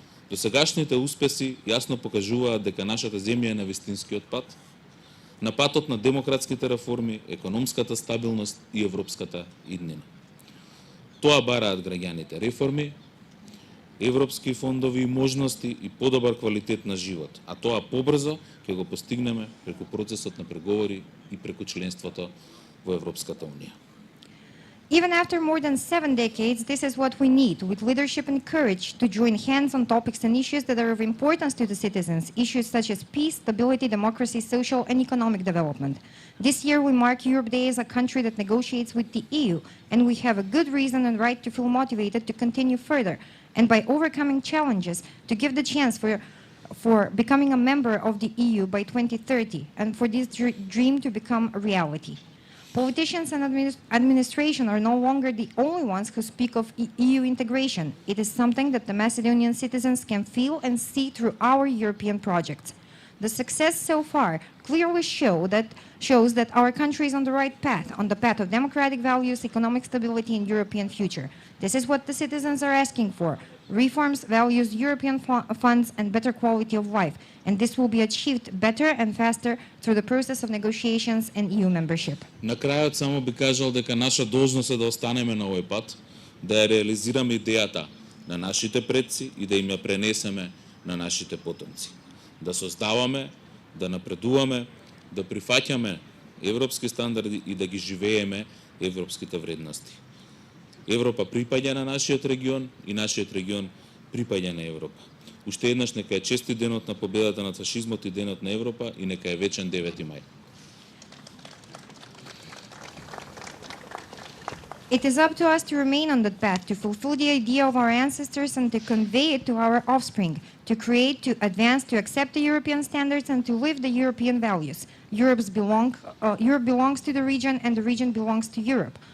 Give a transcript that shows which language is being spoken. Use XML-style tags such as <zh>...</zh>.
<mk>Досегашните успеси јасно покажуваат дека нашата земја е на вистинскиот пат, на патот на демократските реформи, економската стабилност и европската иднина. Тоа бараат граѓаните: реформи, европски фондови и можности и подобар квалитет на живот, а тоа побрзо ќе го постигнеме преку процесот на преговори и преку членството во Европската Унија.</mk> <en>Even after more than 7 decades, this is what we need, with leadership and courage, to join hands on topics and issues that are of importance to the citizens, issues such as peace, stability, democracy, social and economic development. This year we mark Europe Day as a country that negotiates with the EU, and we have a good reason and right to feel motivated to continue further, and by overcoming challenges, to give the chance for becoming a member of the EU by 2030, and for this dream to become a reality. Politicians and administration are no longer the only ones who speak of EU integration. It is something that the Macedonian citizens can feel and see through our European projects. The success so far clearly shows that our country is on the right path, on the path of democratic values, economic stability, and European future. This is what the citizens are asking for: reforms, values, European funds, and better quality of life. And this will be achieved better and faster through the process of negotiations and EU membership.</en> <mk>На крајот само би кажал дека наша должност е да останеме на овој пат, да ја реализираме идејата на нашите предци и да им ја пренесеме на нашите потомци. Да создаваме, да напредуваме, да прифаќаме европски стандарди и да ги живееме европските вредности. Европа припаѓа на нашиот регион и нашиот регион припаѓа на Европа. Уште еднаш нека е честит денот на победата над фашизмот и денот на Европа и нека е вечен 9 мај.</mk> <en>It is up to us to remain on that path, to fulfill the idea of our ancestors and to convey it to our offspring, to create, to advance, to accept the European standards and to live the European values. Europe belongs to the region and the region belongs to Europe.</en>